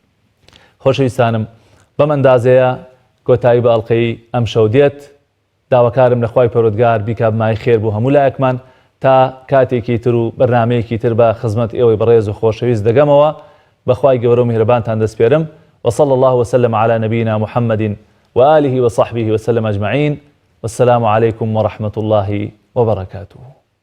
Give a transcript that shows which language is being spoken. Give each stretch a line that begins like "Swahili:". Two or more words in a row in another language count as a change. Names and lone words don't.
Central Kurdish: خۆشەویستانم بەم ئەندازەیە کۆتایی بە ئەڵقەی ئەم شەو دێت داواکارم لە خوای پەروەردگار بیکا بمای خێر بۆ هەموو لایەکمان تا کاتێکی تر و بەرنامەیەکی تر بە خزمەت ئێوەی بەڕێز و خۆشەویست دەگەمەوە بەخوای گەورە و میهرەبانتان دەسپێرم
Arabic: وصلى الله وسلم على نبينا محمد وآله وصحبه وسلم أجمعين والسلام عليكم ورحمة الله وبركاته